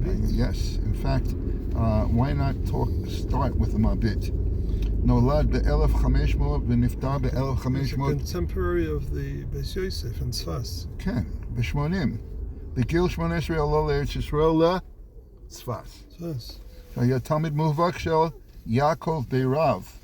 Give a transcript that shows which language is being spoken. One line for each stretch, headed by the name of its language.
English: Yes, in fact, why not start with the Mabit?
Hebrew: Nolad ב-1500 ונפטר ב-1500.
English: He's a contemporary of the Beis Yosef and Tzfas.
Hebrew: כן, ב-80. בגיל 18 עלה לארץ ישראל לצפת. Tzfas. היה תלמיד מובהק של יעקב בירב.